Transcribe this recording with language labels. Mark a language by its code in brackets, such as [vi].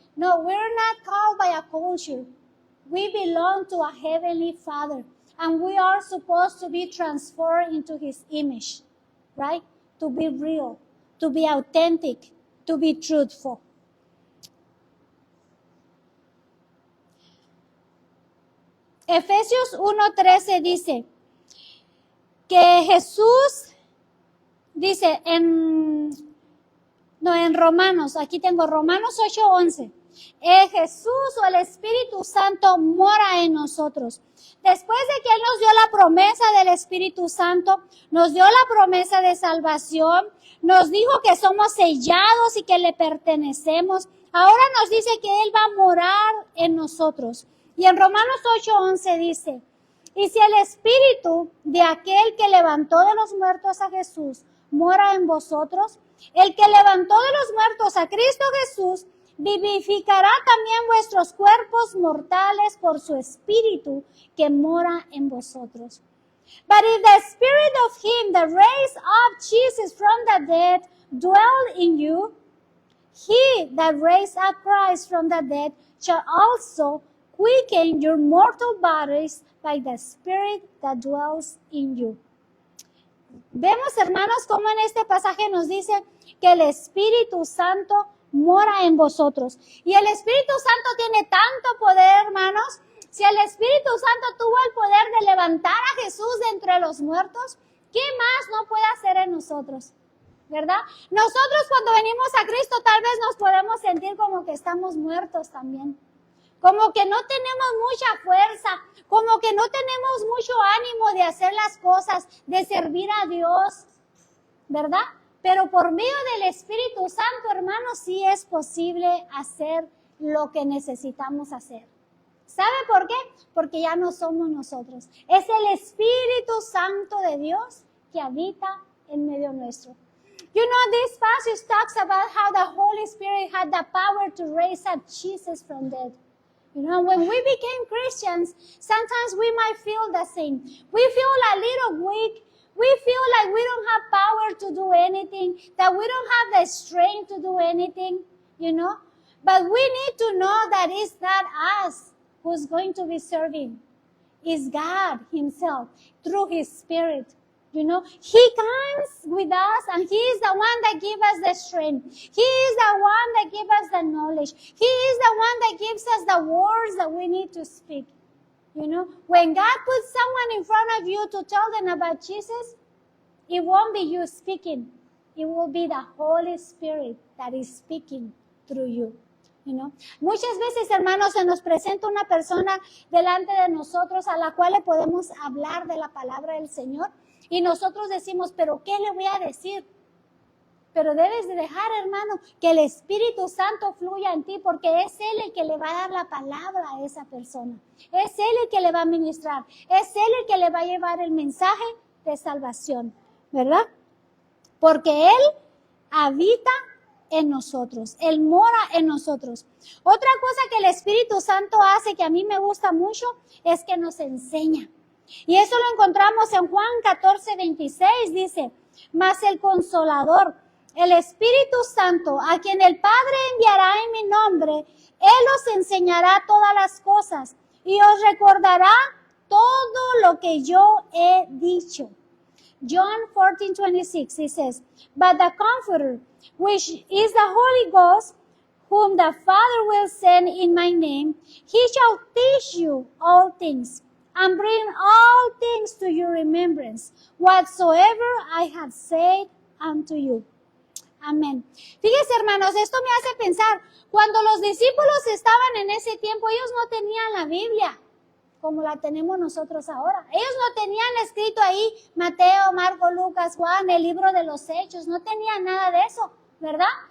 [en] No, we're not called by a culture. We belong to a heavenly Father, and we are supposed to be transformed into His image, right? To be real, to be authentic, to be truthful. [es] Efesios 1:13 dice que Jesús, dice en Romanos, aquí tengo Romanos 8:11, Jesús o el Espíritu Santo mora en nosotros. Después de que Él nos dio la promesa del Espíritu Santo, nos dio la promesa de salvación, nos dijo que somos sellados y que le pertenecemos, ahora nos dice que Él va a morar en nosotros. Y en Romanos 8:11 dice, y si el Espíritu de aquel que levantó de los muertos a Jesús mora en vosotros, el que levantó de los muertos a Cristo Jesús vivificará también vuestros cuerpos mortales por su Espíritu que mora en vosotros. [en] But if the Spirit of Him that raised up Jesus from the dead dwell in you, He that raised up Christ from the dead shall also quicken your mortal bodies by the Spirit that dwells in you. [es] Vemos, hermanos, cómo en este pasaje nos dice que el Espíritu Santo mora en vosotros. Y el Espíritu Santo tiene tanto poder, hermanos. Si el Espíritu Santo tuvo el poder de levantar a Jesús de entre los muertos, ¿qué más no puede hacer en nosotros? ¿Verdad? Nosotros cuando venimos a Cristo tal vez nos podemos sentir como que estamos muertos también. como que no tenemos mucha fuerza, como que no tenemos mucho ánimo de hacer las cosas, de servir a Dios, ¿verdad? Pero por medio del Espíritu Santo, hermanos, sí es posible hacer lo que necesitamos hacer. ¿Sabe por qué? Porque ya no somos nosotros. Es el Espíritu Santo de Dios que habita en medio nuestro. [en] You know, this passage talks about how the Holy Spirit had the power to raise up Jesus from dead. You know, when we became Christians, sometimes we might feel the same. We feel a little weak. We feel like we don't have power to do anything, that we don't have the strength to do anything, you know. But we need to know that it's not us who's going to be serving. It's God Himself through His Spirit. You know, He comes with us and He is the one that gives us the strength. He is the one that gives us the knowledge. He is the one that gives us the words that we need to speak. You know, when God puts someone in front of you to tell them about Jesus, it won't be you speaking. It will be the Holy Spirit that is speaking through you. You know? [es] Muchas veces, hermanos, se nos presenta una persona delante de nosotros a la cual le podemos hablar de la palabra del Señor y nosotros decimos, pero ¿qué le voy a decir? Pero debes de dejar, hermano, que el Espíritu Santo fluya en ti porque es Él el que le va a dar la palabra a esa persona. Es Él el que le va a ministrar. Es Él el que le va a llevar el mensaje de salvación, ¿verdad? Porque Él habita en nosotros. Él mora en nosotros. Otra cosa que el Espíritu Santo hace que a mí me gusta mucho es que nos enseña. Y eso lo encontramos en Juan 14:26, dice, mas el Consolador, el Espíritu Santo, a quien el Padre enviará en mi nombre, Él os enseñará todas las cosas y os recordará todo lo que yo he dicho. [en] John 14:26, he says, but the Comforter, which is the Holy Ghost, whom the Father will send in my name, He shall teach you all things, and bring all things to your remembrance, whatsoever I have said unto you. [es] Amén. Fíjense, hermanos, esto me hace pensar, cuando los discípulos estaban en ese tiempo, ellos no tenían la Biblia como la tenemos nosotros ahora. Ellos no tenían escrito ahí Mateo, Marco, Lucas, Juan, el libro de los Hechos, no tenían nada de eso, ¿verdad?